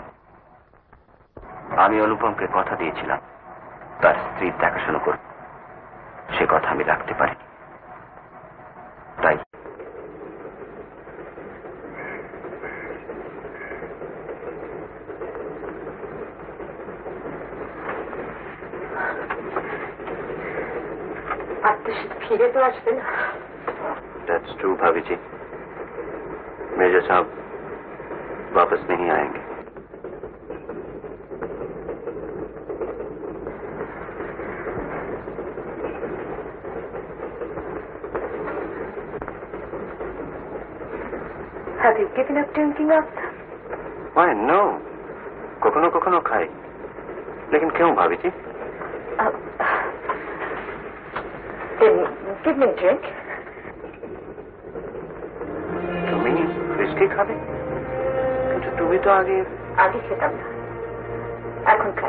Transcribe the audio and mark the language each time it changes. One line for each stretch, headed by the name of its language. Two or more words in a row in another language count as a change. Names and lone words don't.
Bangla: আমি অনুপমকে কথা দিয়েছিলাম তার স্ত্রীর দেখাশোনা করব, সে কথা আমি রাখতে পারিনি, তাই ফিরে তো আসবে না।
English: That's true,
Hindi: भाभी जी। मेजर साहब वापस नहीं आएंगे।
English: Have you given up drinking up? Why no?
Bangla: কখনো কখনো খাই,
Hindi: लेकिन क्यों भाभी जी?
English: Then give me a drink.
Bangla: তুমি হুইস্কি খাবে? কিন্তু তুমি তো আগে খেতাম না, এখন খাই।